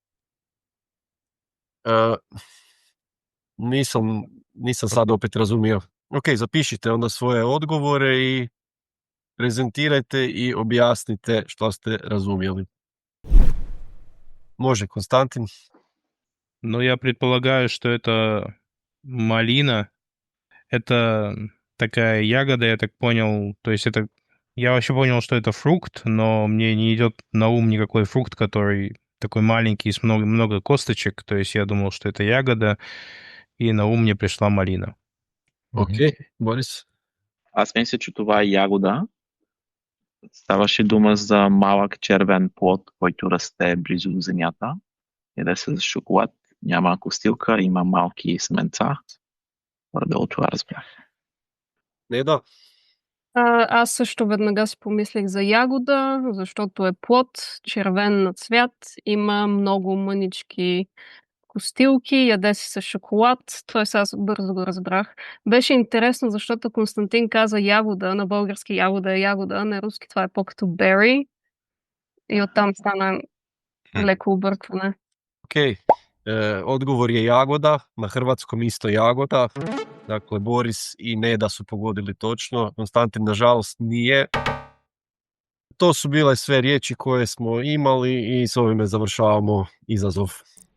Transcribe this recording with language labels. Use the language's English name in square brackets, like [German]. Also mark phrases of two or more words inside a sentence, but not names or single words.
[Croatian] Nisam sad opet razumio. Ok, zapišite onda svoje odgovore i prezentirajte i objasnite što ste razumjeli. Može, Konstantin? [Russian] Ну, я предполагаю, что это малина. Это такая ягода, я так понял. То есть это... Я вообще понял, что это фрукт, но мне не идет на ум никакой фрукт, который такой маленький, с много косточек, то есть я думал, что это ягода, и на ум мне пришла малина. Окей, [Bulgarian] Борис. Аз мисля, че това е ягода. Ставаше дума за малък червен плод, който расте близо до земята. Яде се за шоколад. Няма костилка, има малки семенца. Горе-долу това разбрах. Неда? Аз също веднага си помислих за ягода, защото е плод, червен на цвят, има много мънички костилки, яде се с шоколад. Тоест аз бързо го разбрах. Беше интересно, защото Константин каза ягода, на български ягода е ягода, на руски това е по-като berry. И оттам стана леко объркване. Окей. [Croatian] Odgovor je jagoda, na hrvatskom isto jagoda. Dakle, Boris i Neda su pogodili točno. Konstantin, nažalost, nije. To su bile sve riječi koje smo imali i s ovime završavamo izazov.